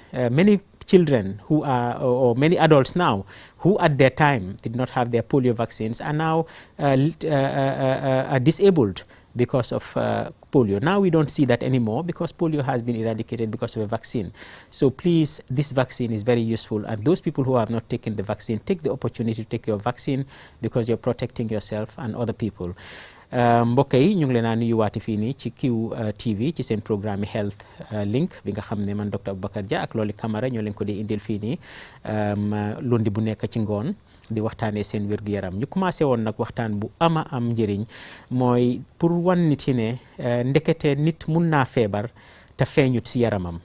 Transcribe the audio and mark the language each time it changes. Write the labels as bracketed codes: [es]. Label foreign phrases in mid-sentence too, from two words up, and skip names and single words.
[en] Many children who are, or many adults now, who at their time did not have their polio vaccines, are now are disabled because of polio. Now we don't see that anymore, because polio has been eradicated because of a vaccine. So please, this vaccine is very useful, and those people who have not taken the vaccine, take the opportunity to take your vaccine, because you're protecting yourself and other people. [wo] mbokk yi ñu ngi leen a nuyuwaati fii nii ci QTV ci seen programme Health Link bi nga xam ne man Dr. Abubakar Jah ak Loli Kamara ñoo leen ko di indil fii nii lundi bu nekk ci ngoon di waxtaanee seen wér-gu-yaram. Ñu commencé woon nag waxtaan bu ama am njëriñ mooy pour wan nit yi ne ndekete nit mun naa feebar te feeñut si yaramam.